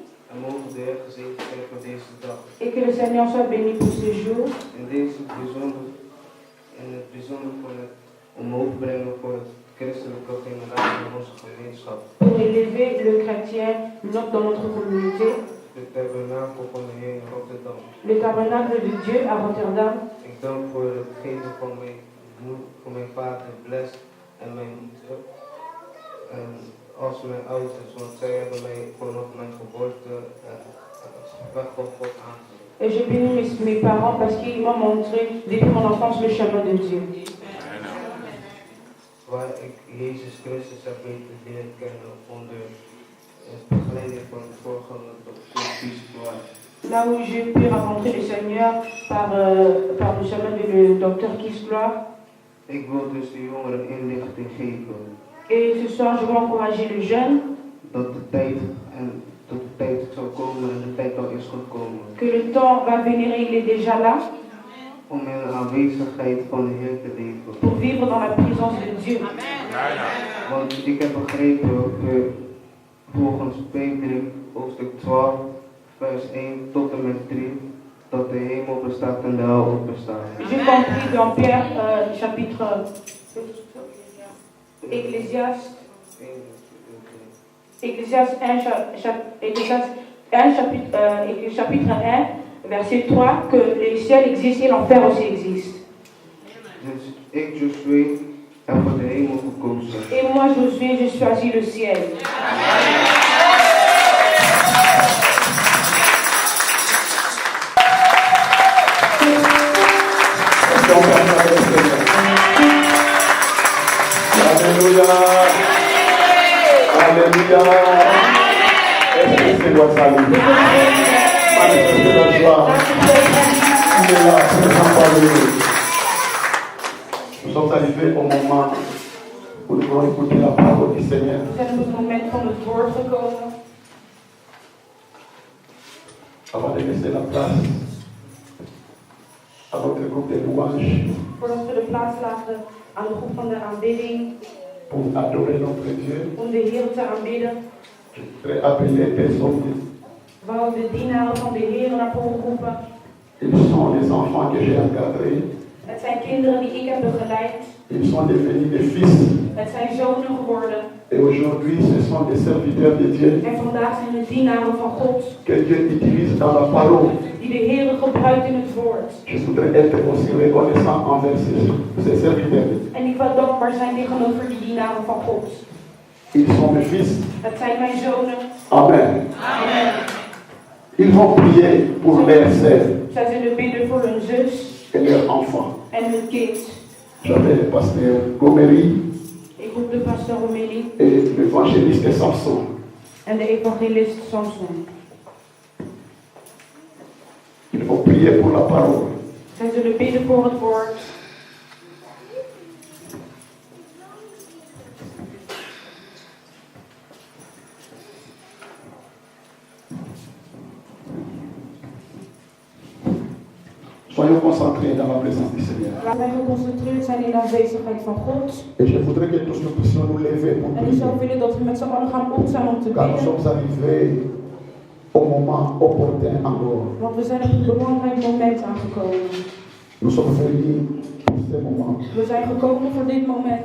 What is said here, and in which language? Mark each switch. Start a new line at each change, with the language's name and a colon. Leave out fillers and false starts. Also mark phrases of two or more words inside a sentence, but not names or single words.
French: Et que le Seigneur soit béni pour ce jour. Pour élever le chrétien dans notre communauté. Le tabernacle de Dieu à Rotterdam.
Dutch: Ik dank voor het geven van mijn vader, Bless, en als mijn ouders, want zij hebben mij vanaf mijn geboorte weg van God aangeleerd.
French: Et je bénis mes parents parce qu'ils m'ont montré depuis mon enfance le chemin de Dieu.
Dutch: Waar ik Jezus Christus heb weten leren kennen onder begeleiding van de voorganger Dr. Kiesblaar.
French: Là où j'ai pu rencontrer le Seigneur par le chemin du docteur Kiesblaar.
Dutch: Ik wil dus de jongeren inlichting geven.
French: Et ce soir, je veux encourager les jeunes
Dutch: Dat de tijd zal komen en de tijd al is gekomen.
French: que le temps va venir et il est déjà là
Dutch: Om in de aanwezigheid van de Heer te leven.
French: pour vivre dans la présence de Dieu.
Dutch: Want ik heb begrepen volgens Petrus hoofdstuk 12 vers 1 tot en met 3 dat de hemel bestaat en de hel ook bestaat.
French: J'ai compris dans Pierre chapitre Ecclésiaste 1 chapitre 1 verset 3 que les ciels existent et l'enfer aussi existe.
Dutch: Dus ik Josué heb voor de hemel gekozen.
French: Et moi Josué, je choisis le ciel. Alléluia. Alléluia. Est-ce que c'est votre salut? Manifestez la joie. Il est là, présent parmi nous. Nous sommes arrivés au moment où nous devons écouter la parole du Seigneur.
Dutch: We zijn op het moment van het woord gekomen.
French: Avant de laisser la place à notre groupe de louanges
Dutch: Voordat we de plaats laten aan de groep van de aanbidding,
French: pour adorer notre Dieu,
Dutch: om de Heer te aanbidden,
French: je voudrais appeler personnes.
Dutch: wou de dienaren van de Heer naar voren roepen.
French: Ils sont les enfants que j'ai encadrés.
Dutch: Het zijn kinderen die ik heb begeleid.
French: Ils sont devenus des fils.
Dutch: Het zijn zonen geworden.
French: Et aujourd'hui, ce sont des serviteurs de Dieu
Dutch: En vandaag zijn het dienaren van God,
French: que Dieu utilise dans la parole.
Dutch: die de Heer gebruikt in het woord.
French: Je voudrais être aussi reconnaissant envers ces serviteurs.
Dutch: En ik wil dankbaar zijn tegenover die dienaren van God.
French: Ils sont mes fils.
Dutch: Het zijn mijn zonen. Amen. Amen.
French: Ils vont prier pour leurs sœurs
Dutch: Zij zullen bidden voor hun zus
French: et leurs enfants.
Dutch: en hun kind.
French: J'appelle le pasteur Gomery
Dutch: Ik roep de pastor Romélie
French: et l'évangéliste Samson.
Dutch: en de evangelist Samson.
French: Ils vont prier pour la parole.
Dutch: Zij zullen bidden voor het woord.
French: Soyons concentrés dans la présence du Seigneur.
Dutch: Laten wij geconcentreerd zijn in de aanwezigheid van God.
French: Et je voudrais que tous nous puissions nous lever pour
Dutch: En ik
French: prier.
Dutch: zou willen dat we met z'n allen gaan opstaan om te
French: Car nous
Dutch: bidden.
French: sommes arrivés au moment opportun encore.
Dutch: Want we zijn op een belangrijk moment aangekomen.
French: Nous sommes venus pour ce moment.
Dutch: We zijn gekomen voor dit moment.